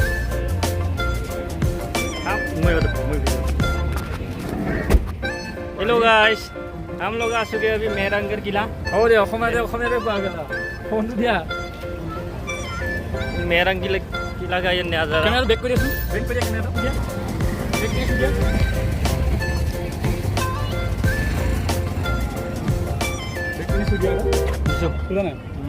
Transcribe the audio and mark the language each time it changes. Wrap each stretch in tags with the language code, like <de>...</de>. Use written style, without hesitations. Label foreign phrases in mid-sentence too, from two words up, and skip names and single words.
<hi>हेलो गाइस हम लोग आ चुके अभी मेहरानगढ़ किला</hi> <as>हो दे অসমীয়াতে ফোন দিয়া</as> <hi>मेहरानगढ़ किला का ये नजारा</hi> <as>কেমেৰা বেক কৰি আছো বেক কৰি কেমেৰা দিয়া বেক কৰি দিয়া বেক কৰি দিয়া সুদা না</as>